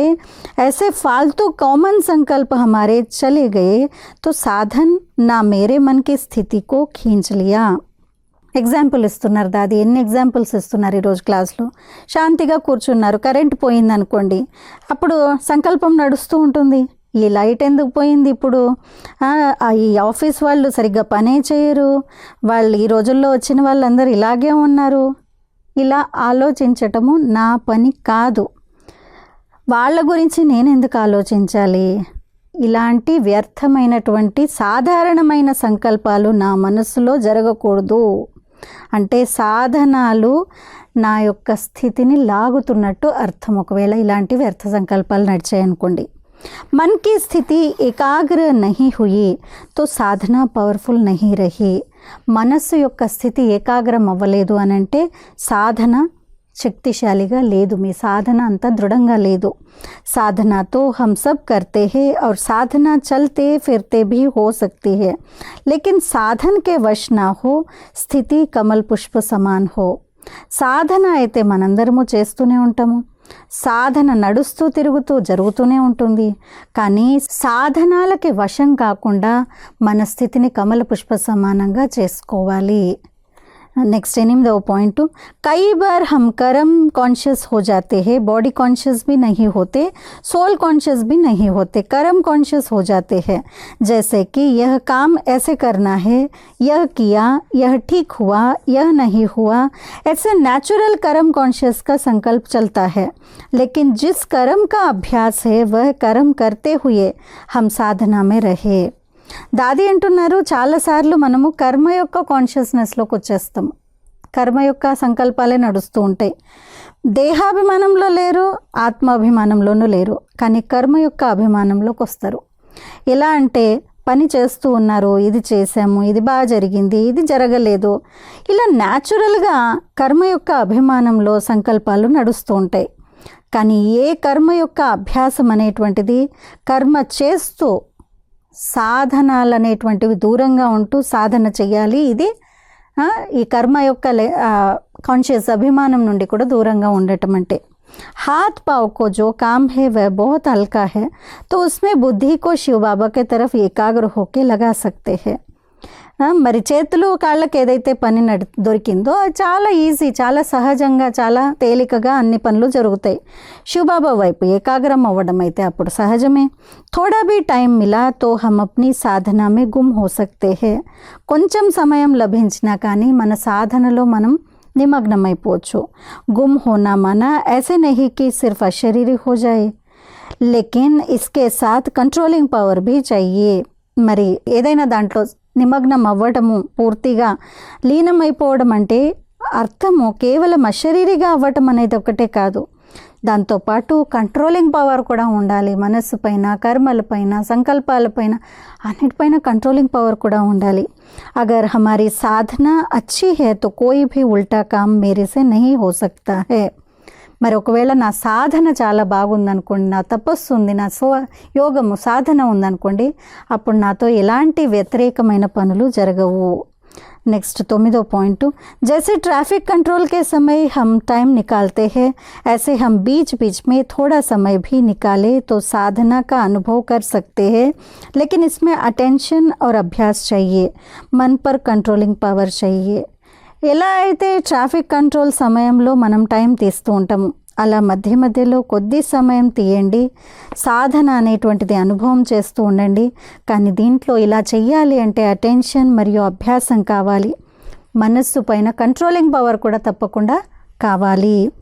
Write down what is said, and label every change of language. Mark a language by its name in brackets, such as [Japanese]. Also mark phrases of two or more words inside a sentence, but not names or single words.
[Hindi] ऐसे फालतू कॉमन संकल्प हमारे चले गए तो साधन ना मेरे मन की स्थिति को खींच लिया. [Telugu] ఎగ్జాంపుల్ ఇస్తున్నారు దాది, ఎన్ని ఎగ్జాంపుల్స్ ఇస్తున్నారు ఈరోజు క్లాస్లో. శాంతిగా కూర్చున్నారు, కరెంట్ పోయింది అనుకోండి, అప్పుడు సంకల్పం నడుస్తూ ఉంటుంది, ఈ లైట్ ఎందుకు పోయింది ఇప్పుడు, ఈ ఆఫీస్ వాళ్ళు సరిగ్గా పనే చేయరు, వాళ్ళు ఈ రోజుల్లో వచ్చిన వాళ్ళందరూ ఇలాగే ఉన్నారు. ఇలా ఆలోచించటము నా పని కాదు, వాళ్ళ గురించి నేను ఎందుకు ఆలోచించాలి. ఇలాంటి వ్యర్థమైనటువంటి సాధారణమైన సంకల్పాలు నా మనసులో జరగకూడదు. అంటే సాధనాలు నా యొక్క స్థితిని లాగుతున్నట్టు అర్థం. ఒకవేళ ఇలాంటి వ్యర్థ సంకల్పాలు నడిచాయనుకోండి. [Hindi] मन की स्थिति एकाग्र नहीं हुई तो साधना पावरफुल नहीं रही. [Telugu] మనస్సు యొక్క స్థితి ఏకాగ్రం అవ్వలేదు అని అంటే సాధన శక్తిశాలిగా లేదు, మీ సాధన అంత దృఢంగా లేదు. [Hindi] साधना तो हम सब करते हैं और साधना चलते फिरते भी हो सकती है, लेकिन साधन के वश ना हो, स्थिति कमल पुष्प समान हो. [Telugu] సాధన అయితే మనందరము చేస్తూనే ఉంటాము. సాధన నడుస్తూ తిరుగుతూ జరుగుతూనే ఉంటుంది. కానీ సాధనాలకి వశం కాకుండా మన స్థితిని కమల పుష్ప సమానంగా చేసుకోవాలి. [Hindi] नेक्स्ट 8वां पॉइंट, कई बार हम कर्म कॉन्शियस हो जाते हैं, [English] body conscious [Hindi] भी नहीं होते, [English] soul conscious [Hindi] भी नहीं होते, कर्म कॉन्शियस हो जाते हैं. जैसे कि यह काम ऐसे करना है, यह किया, यह ठीक हुआ, यह नहीं हुआ, ऐसे नेचुरल कर्म कॉन्शियस का संकल्प चलता है. लेकिन जिस कर्म का अभ्यास है वह कर्म करते हुए हम साधना में रहे. [Telugu] దాది అంటున్నారు, చాలాసార్లు మనము కర్మ యొక్క కాన్షియస్నెస్లోకి వచ్చేస్తాము. కర్మ యొక్క సంకల్పాలే నడుస్తూ ఉంటాయి. దేహాభిమానంలో లేరు, ఆత్మాభిమానంలోనూ లేరు, కానీ కర్మ యొక్క అభిమానంలోకి వస్తారు. ఎలా అంటే పని చేస్తూ ఉన్నారు, ఇది చేశాము, ఇది బాగా జరిగింది, ఇది జరగలేదు, ఇలా న్యాచురల్గా కర్మ యొక్క అభిమానంలో సంకల్పాలు నడుస్తూ ఉంటాయి. కానీ ఏ కర్మ యొక్క అభ్యాసం అనేటువంటిది కర్మ చేస్తూ సాధనాలు అనేటువంటివి దూరంగా ఉంటూ సాధన చేయాలి. ఇది ఈ కర్మ యొక్క కాన్షియస్ అభిమానం నుండి కూడా దూరంగా ఉండటం అంటే. [Hindi] हाथ पाँव को जो काम है वह बहुत हल्का है, तो उसमें बुद्धि को शिव बाबा के तरफ एकाग्र होके लगा सकते हैं. [Telugu] మరి చేతులు కాళ్ళకి ఏదైతే పని దొరికిందో అది చాలా ఈజీ, చాలా సహజంగా, చాలా తేలికగా అన్ని పనులు జరుగుతాయి. శివబాబా వైపు ఏకాగ్రం అవ్వడం అయితే అప్పుడు సహజమే. [Hindi] थोड़ा भी टाइम मिला तो हम अपनी साधना में गुम हो सकते है. [Telugu] కొంచెం సమయం లభించినా కానీ మన సాధనలో మనం నిమగ్నమైపోవచ్చు. [Hindi] गुम होना माना ऐसे नहीं कि सिर्फ अशरीरी हो जाए, लेकिन इसके साथ [English] controlling power [Hindi] भी चाहिए. [Telugu] మరి ఏదైనా దాంట్లో నిమగ్నం అవ్వటము, పూర్తిగా లీనమైపోవడం అంటే అర్థము కేవలం అశరీరిగా అవ్వటం అనేది ఒకటే కాదు, దాంతోపాటు [English] controlling power [Telugu] కూడా ఉండాలి. మనస్సు పైన, కర్మలపైన, సంకల్పాలపైన, అన్నిటిపైన [English] controlling power [Telugu] కూడా ఉండాలి. [Hindi] अगर हमारी साधना अच्छी है तो कोई भी उल्टा काम मेरे से नहीं हो सकता है. [Telugu] మరి ఒకవేళ నా సాధన చాలా బాగుందనుకోండి, నా తపస్సు ఉంది, నా యోగము సాధన ఉందనుకోండి, అప్పుడు నాతో ఎలాంటి వ్యతిరేకమైన పనులు జరగవు. [Hindi] नेक्स्ट 9वां पॉइंट, जैसे [English] traffic control [Hindi] के समय हम टाइम निकालते हैं, ऐसे हम बीच बीच में थोड़ा समय भी निकाले तो साधना का अनुभव कर सकते हैं. लेकिन इसमें अटेंशन और अभ्यास चाहिए, मन पर [English] controlling power [Hindi] चाहिए. [Telugu] ఎలా అయితే [English] traffic control [Telugu] సమయంలో మనం టైం తీస్తూ ఉంటాము, అలా మధ్య మధ్యలో కొద్ది సమయం తీయండి, సాధన అనేటువంటిది అనుభవం చేస్తూ ఉండండి. కానీ దీంట్లో ఇలా చెయ్యాలి అంటే అటెన్షన్ మరియు అభ్యాసం కావాలి. మనస్సు పైన [English] controlling power [Telugu] కూడా తప్పకుండా కావాలి.